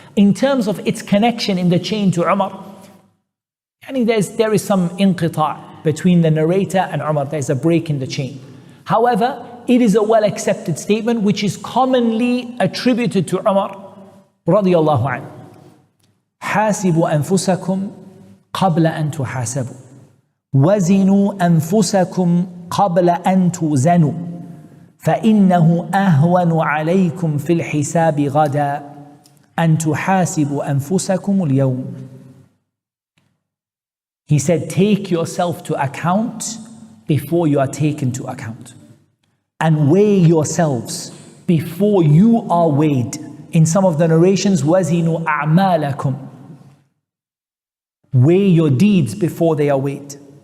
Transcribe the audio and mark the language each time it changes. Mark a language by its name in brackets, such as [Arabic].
[English] In terms of its connection in the chain to Umar, there is some inqita' between the narrator and Umar. There's a break in the chain. However, it is a well accepted statement which is commonly attributed to Umar radiyallahu anhu. [Arabic] حاسبوا أنفسكم قبل أن تحاسبوا وزنوا أنفسكم قبل أن توزنوا فإنه أهون عليكم في الحساب غدا أن تحاسبوا أنفسكم اليوم. [English] He said, take yourself to account before you are taken to account, and weigh yourselves before you are weighed. In some of the narrations, [Arabic] وَزِنُوا أَعْمَالَكُمْ, [English] weigh your deeds before they are weighed.